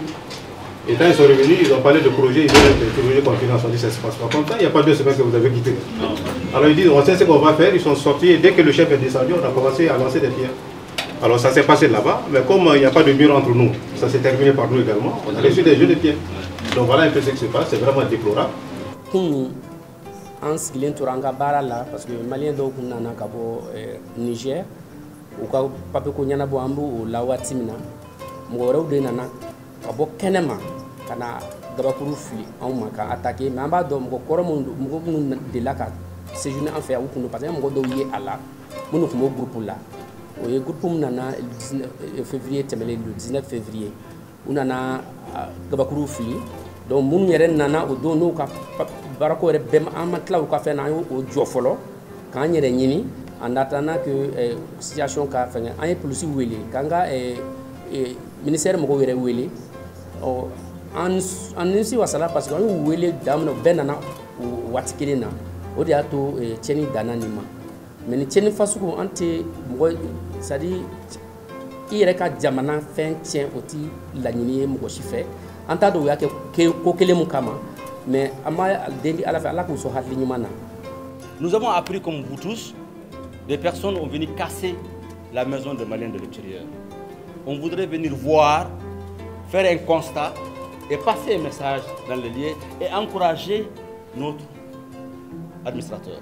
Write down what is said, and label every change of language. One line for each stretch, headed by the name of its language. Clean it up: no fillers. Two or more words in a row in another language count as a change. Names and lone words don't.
French: Et quand ils sont revenus, ils ont parlé de projets, ils ont des projets confidentiels, on dit, ça ne se passe pas comme ça, il n'y a pas 2 semaines que vous avez quitté. Alors, ils disent, on sait ce qu'on va faire, ils sont sortis, et dès que le chef est descendu, on a commencé à lancer des pierres. Alors ça s'est passé là-bas, mais comme il n'y a pas de mur entre nous, ça s'est terminé par nous également, on a reçu des jeux de pieds. Donc voilà un peu ce qui se passe, c'est vraiment déplorable.
Bambara: En sigilen tora an ka baara la
French: parce que
Bambara: maliyɛn dɔw kun nana ka bɔ Niger u ka papier ko ɲɛnabɔ an b'o la waati min na mɔgɔ wɛrɛw de nana ka bɔ kɛnɛma ka na gabakuru fili anw ma ka attaquer mais an b'a dɔn mɔgɔ kɔrɔ minnu delila ka séjourner an fɛ yan u kun don
French: parce que
Bambara: mɔgɔ dɔw ye a la minnu kun b'o groupe la o ye groupe min nana
French: le 19 février
Bambara: u nana gabakuru fili donc minnu yɛrɛ nana o don n'u ka barako yɛrɛ bɛɛ an ma tila u ka fɛn na an y'o jɔ fɔlɔ k'an yɛrɛ ɲini
French: en attendant que
Bambara: situation ka fɛngɛ an ye polisi wele k'an ka ministère mɔgɔw yɛrɛ wele an nimisi wasala
French: parce que
Bambara: an y'u wele da min na bɛɛ nana o waati kelen na o de y'a to tiɲɛni danna nin ma mais ni tiɲɛni fasugu an tɛ mɔgɔ
French: c'est à dire
Bambara: i yɛrɛ ka jamana fɛn tiɲɛ o tɛ laɲini ye mɔgɔ si fɛ an t'a dɔn u y'a kɛ ko kelen mun kama mais an b'a deli ala fɛ ala k'u sɔn hakili ɲuman na.
French: Nous avons appris comme vous tous, des personnes ont venu casser la maison de Maliens de l'extérieur. On voudrait venir voir, faire un constat et passer un message dans les lieux et encourager notre administrateur.